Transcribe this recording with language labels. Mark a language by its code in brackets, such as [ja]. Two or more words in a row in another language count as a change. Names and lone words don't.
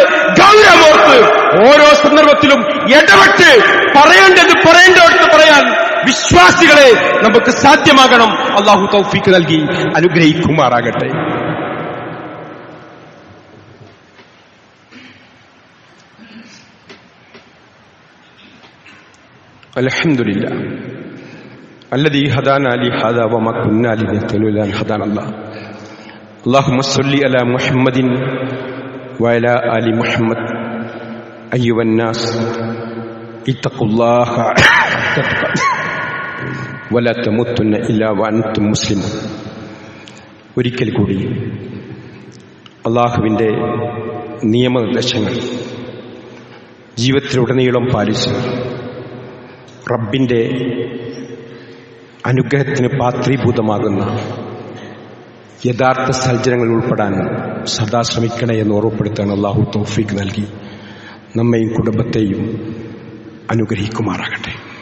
[ml] ഗൗരവോർത്ത് ഓരോ സന്ദർഭത്തിലും ഇടപെട്ട് പറയേണ്ടടുത്ത് പറയാൻ വിശ്വാസികളെ നമുക്ക് സാധ്യമാകണം. അള്ളാഹു തൗഫീഖ് നൽകി അനുഗ്രഹിക്കുമാറാകട്ടെ. [ar] അൽഹംദുലില്ലാ الذي هدانا لهذا وما كنا لنهتدي لولا أن هدانا الله. اللهم صل على محمد وعلى آل محمد. أيها الناس اتقوا الله ولا تموتن إلا وأنتم مسلمون. [ml] ഒരിക്കൽ കൂടി അള്ളാഹുവിൻ്റെ നിയമനിർദ്ദേശങ്ങൾ ജീവിതത്തിലുടനീളം പാലിച്ച് റബ്ബിൻ്റെ അനുഗ്രഹത്തിന് പാത്രീഭൂതമാകുന്ന യഥാർത്ഥ സജ്ജനങ്ങളിൽ ഉൾപ്പെടാൻ സദാ ശ്രമിക്കണേ എന്ന് ഓർമ്മപ്പെടുത്താൻ അള്ളാഹു തൗഫീഖ് നൽകി നമ്മയും കുടുംബത്തെയും അനുഗ്രഹിക്കുമാറാകട്ടെ.